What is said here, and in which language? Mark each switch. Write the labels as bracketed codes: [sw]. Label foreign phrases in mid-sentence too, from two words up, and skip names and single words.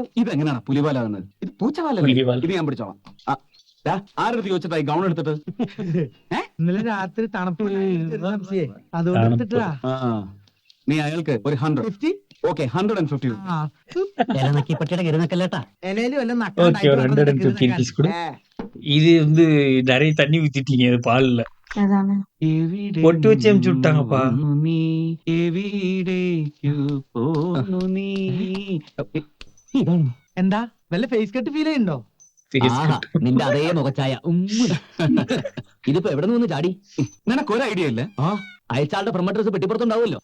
[ml] ഇതെങ്ങനെയാണ് പുലിവാലാവുന്നത്? ഇത് പൂച്ചവാലല്ലേ? ഇത് ഞാൻ പിടിച്ചോളാം. ആരെടുത്ത് ചോദിച്ചിട്ടായി ഗൗൺ എടുത്തിട്ട്? ഇന്നലെ രാത്രി തണുപ്പ് അതുകൊണ്ട് എടുത്തിട്ടാ. നീ അയാൾക്ക് ഒരു 100. ഓക്കെ, 150. പട്ടിയുടെ കരുന്നക്കല്ലേട്ടാ. ഇലയിലും എല്ലാം [ta] இது வந்து நிறைய தண்ணி ஊத்திட்டீங்க அது பால்ல. பொட்டு வச்சு அமுச்சு விட்டாங்கப்பா. [ml] എന്താ വല്ല [en] face cut feel [ml] ചെയ്യുന്നുണ്ടോ? നിന്റെ അതേ മുഖച്ചായ. ഇതിപ്പോ എവിടെ നിന്ന് ചാടി? നിനക്കൊരു ഐഡിയ ഇല്ലേ? അയച്ചാളുടെ പ്രൊമോട്ടേഴ്സ് പെട്ടിപ്പുറത്തുണ്ടാവുമല്ലോ.